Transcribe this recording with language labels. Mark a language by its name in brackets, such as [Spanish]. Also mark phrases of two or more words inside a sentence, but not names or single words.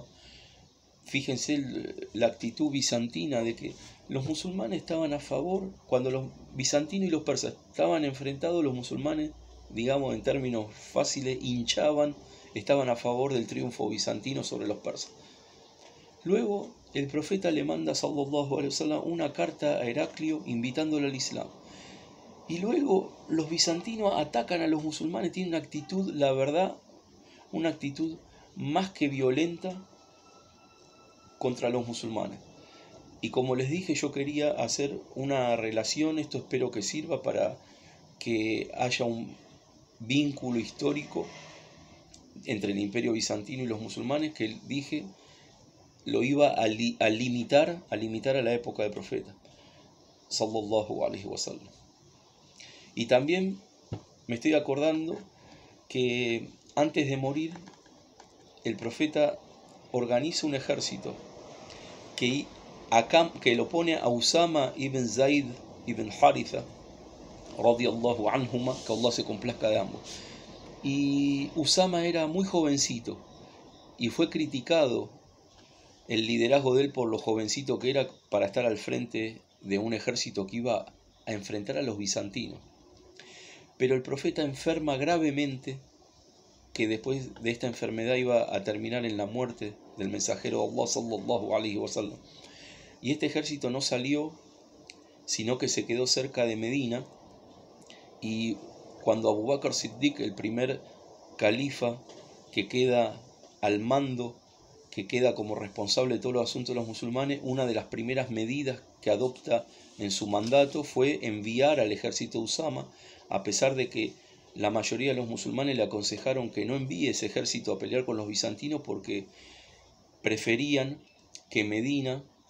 [Spanish] Fíjense la actitud bizantina de que los musulmanes estaban a favor, cuando los bizantinos y los persas estaban enfrentados, los musulmanes, digamos en términos fáciles, hinchaban, estaban a favor del triunfo bizantino sobre los persas. Luego el profeta le manda, [Arabic] صلى الله عليه وسلم, [Spanish] una carta a Heraclio invitándolo al Islam. Y luego los bizantinos atacan a los musulmanes, tienen una actitud, la verdad, una actitud más que violenta contra los musulmanes. Y como les dije, yo quería hacer una relación, esto espero que sirva para que haya un vínculo histórico entre el imperio bizantino y los musulmanes, que dije lo iba a limitar a la época del profeta [Arabic] صلى الله عليه وسلم. [Spanish] Y también me estoy acordando que antes de morir el profeta organiza un ejército que lo pone a Usama ibn Zaid ibn Haritha [Arabic] رضي الله عنهما, [Spanish] que Allah se complazca de ambos. Y Usama era muy jovencito y fue criticado el liderazgo de él por lo jovencito que era para estar al frente de un ejército que iba a enfrentar a los bizantinos. Pero el profeta enferma gravemente, que después de esta enfermedad iba a terminar en la muerte del mensajero de Allah [Arabic] صلى الله عليه وسلم. [Spanish] Y este ejército no salió, sino que se quedó cerca de Medina. Y cuando Abu Bakr Siddiq, el primer califa que queda al mando, que queda como responsable de todos los asuntos de los musulmanes, una de las primeras medidas que adopta en su mandato fue enviar al ejército de Usama, a pesar de que la mayoría de los musulmanes le aconsejaron que no envíe ese ejército a pelear con los bizantinos porque preferían que Medina,